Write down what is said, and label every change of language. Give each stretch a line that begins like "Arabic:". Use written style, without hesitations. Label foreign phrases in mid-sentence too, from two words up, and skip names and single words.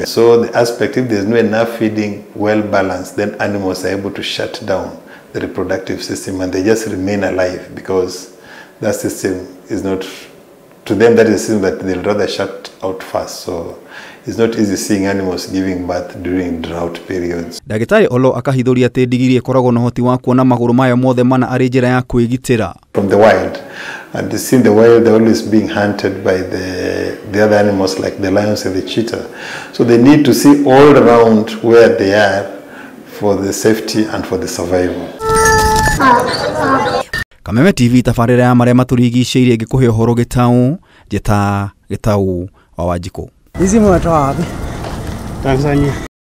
English: So the aspect, if there's not enough feeding well balanced, then animals are able to shut down the reproductive system and they just remain alive because that system is not, to them that is a system that they'll rather shut out fast. So it's not easy seeing animals giving birth during drought periods.
Kikuyu: Ndagitari Olo akahithuria ati ndigiri ikoragwo na hoti wa kuona maguru mayo mothe mana ari njira ya kwigitira
English: from the wild, and you see in the wild they're always being hunted by the other animals like the lions and the cheetah, so they need to see all around where they are for the safety and for the survival.
Kikuyu: Kameme TV tabarĩra ya marĩa matũrigicĩirie ngĩkũhe ũhoro Gĩtaũ wa Wanjikũ.
Swahili: Hizi mwatoa wapi? Tanzania.